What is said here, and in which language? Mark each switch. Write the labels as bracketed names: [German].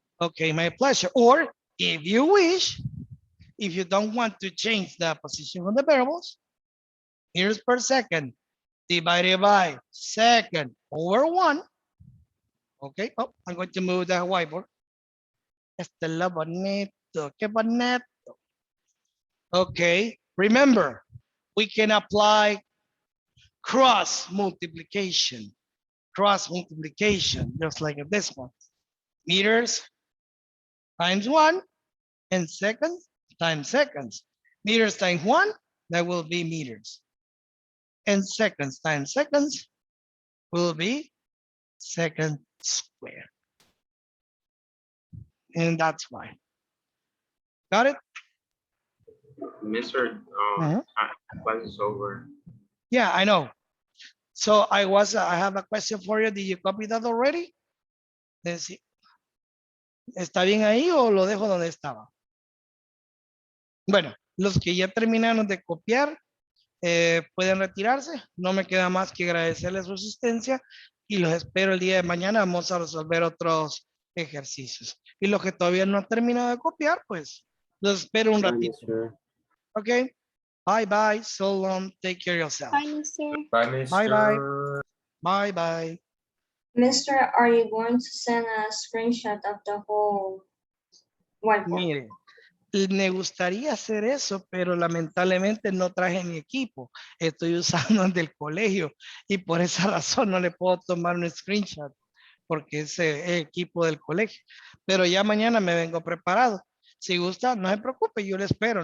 [English] Okay, my pleasure. Or if you wish, if you don't want to change the position of the variables, meters per second divided by second over 1. Okay, oh, I'm going to move that whiteboard. [Spanish] Este es lo bonito, qué bonito. [English] Okay, remember, we can apply cross multiplication, just like this one. Meters times 1 and seconds times seconds. Meters times 1, that will be meters. And seconds times seconds will be second square. And that's why. Got it? Mr. Class is over. Yeah, I know. So I have a question for you. Did you copy that already? Let's see. [Spanish] ¿Está bien ahí o lo dejo donde estaba? Bueno, los que ya terminaron de copiar pueden retirarse. No me queda más que agradecerles su asistencia y los espero el día de mañana. Vamos a resolver otros ejercicios. Y los que todavía no han terminado de copiar, pues los espero un ratito. [English] Ok. Bye bye. So long. Take care of yourself. Bye, mister. Bye, Bye bye. mister. Bye bye. Mister, are you going to send a screenshot of the whole whiteboard? [Spanish] Mire, me gustaría hacer eso, pero lamentablemente no traje mi equipo. Estoy usando el del colegio y por esa razón no le puedo tomar un screenshot porque es equipo del colegio. Pero ya mañana me vengo preparado. Si gusta, no se preocupe, yo le espero.